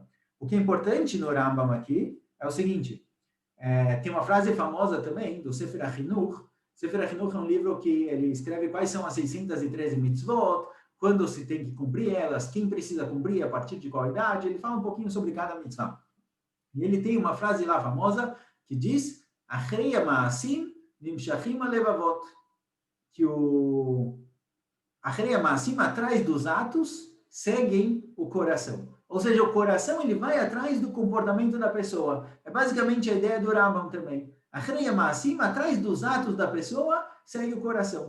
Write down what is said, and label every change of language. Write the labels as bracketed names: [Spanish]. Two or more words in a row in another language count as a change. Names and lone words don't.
[Portuguese] O que é importante no Rambam aqui é o seguinte, tem uma frase famosa também, do Sefer HaChinuch. Sefer HaChinuch é um livro que ele escreve quais são as 613 mitzvot, quando se tem que cumprir elas, quem precisa cumprir, a partir de qual idade. Ele fala um pouquinho sobre cada mitzvah. E ele tem uma frase lá famosa que diz, [Hebrew] Achrei ha'ma'asim nimshachim ha'levavot, [Portuguese] que o [Hebrew] Achrei ha'ma'asim, [Portuguese] atrás dos atos, seguem o coração. Ou seja, o coração ele vai atrás do comportamento da pessoa. É basicamente a ideia do Rambam também. [Hebrew] Achrei ha'ma'asim, [Portuguese] atrás dos atos da pessoa, segue o coração.